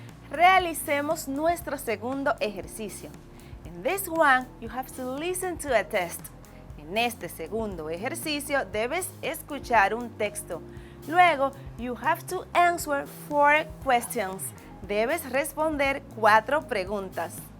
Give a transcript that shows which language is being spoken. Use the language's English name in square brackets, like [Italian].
[Spanish] Realicemos nuestro segundo ejercicio. [English] In this one, you have to listen to a test. [Spanish] En este segundo ejercicio debes escuchar un texto. [English] Luego, you have to answer 4 questions. [Spanish] Debes responder 4 preguntas.